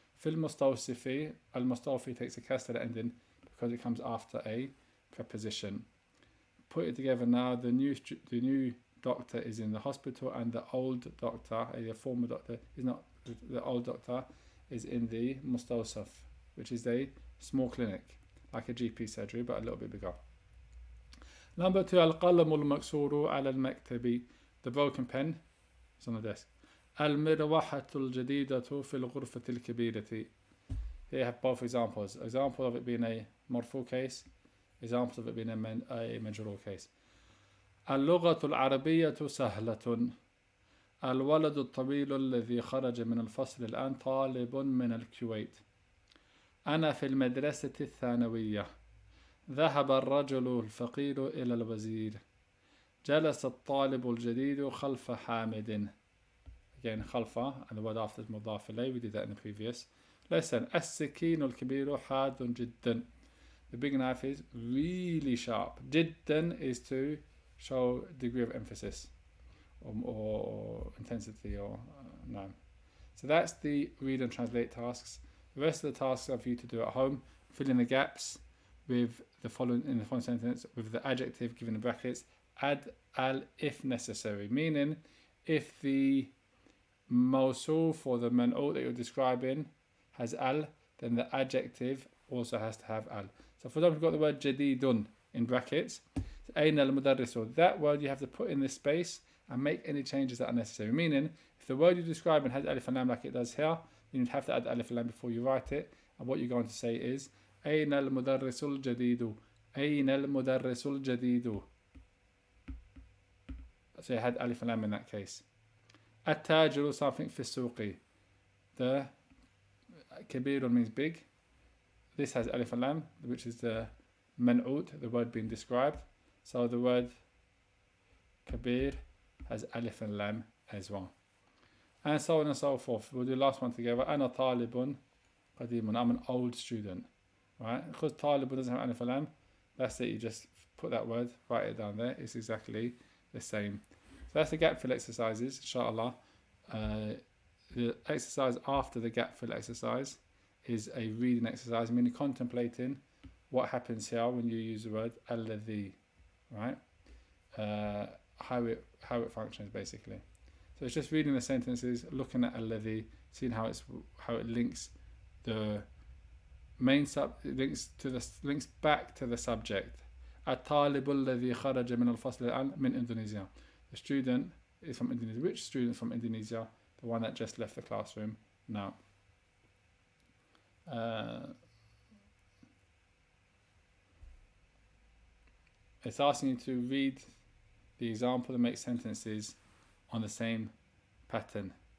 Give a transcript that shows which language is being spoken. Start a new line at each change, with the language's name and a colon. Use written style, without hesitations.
English: Fil mustawsifi, al-mustawfi takes a kasra ending because it comes after a preposition. put it together now. The new doctor is in the hospital, and the old doctor, the former doctor, is not. The old doctor is in the mustawsaf, which is a small clinic, like a GP surgery, but a little bit bigger.
Arabic: Number 2, القلم المكسور على المكتب.
English: The broken pen is on the desk.
Arabic: المروحة الجديدة في الغرفة الكبيرة.
English: Here you have both examples. Example of it being a مرفوع case. Examples of it being a مجرور case.
Arabic: اللغة العربية سهلة. الولد الطويل الذي خرج من الفصل الآن طالب من الكويت. أنا في المدرسة الثانوية. ذهب الرجل الفقير إلى الوزير. جلس الطالب الجديد خلف حامد.
English: Again, خلف, and the word after is مضاف إليه. We did that in the previous lesson.
Arabic: السكين الكبير حاد جدا.
English: The big knife is really sharp. جدا is to show degree of emphasis or intensity or no. So that's the read and translate tasks. The rest of the tasks are for you to do at home. Fill in the gaps with the following in the following sentence with the adjective given in brackets. Add al if necessary, meaning if the mawsuf or the man'ut that you're describing has al, then the adjective also has to have al. So for example, you've got the word jadidun in brackets. Ayn al mudarrisu. That word you have to put in this space and make any changes that are necessary. Meaning, if the word you're describing has alif and lam like it does here, then you'd have to add alif and lam before you write it. And what you're going to say is
Arabic: أين المدرس الجديد. أين المدرس الجديد.
English: So you had alif and lam in that case.
Arabic: التاجر
English: something
Arabic: في السوق.
English: The كبير means big. This has alif and lam, which is the man'ut, the word being described. So the word kabir has alif and lam as well. And so on and so forth. We'll do the last one together.
Arabic: أنا طالب قديم.
English: I'm an old student. Right? Because طالب doesn't have alif and lam, that's it. You just put that word, write it down there. It's exactly the same. So that's the gap fill exercises, inshallah. The exercise after the gap fill exercise is a reading exercise, meaning contemplating what happens here when you use the word alladhi, right? How it functions basically. So it's just reading the sentences, looking at alladhi, seeing how it links the main links back to the subject.
Arabic: الطالب الذي خرج من الفصل الآن من Indonesia.
English: The student is from Indonesia. Which student from Indonesia? The one that just left the classroom now. It's asking you to read the example and make sentences on the same pattern.